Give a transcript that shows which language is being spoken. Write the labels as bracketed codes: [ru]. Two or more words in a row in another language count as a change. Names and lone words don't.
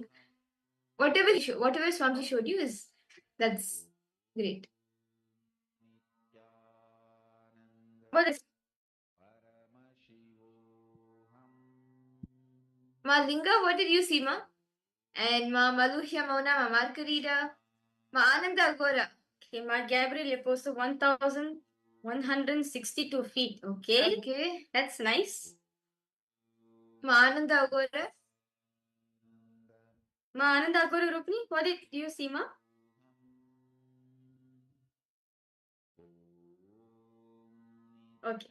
[en] Whatever Swamiji showed you that's great. What is Ma Linga, what did you see, Ma? And Ma Maluhya Mauna, Ma Margarita, Ma Ananda Agora. Okay, Ma Gabriel posted 1,162 feet. Okay. Okay. That's nice. Ma Ananda Agora. Ma Ananda Agora Rupni, what did you see, Ma? Okay.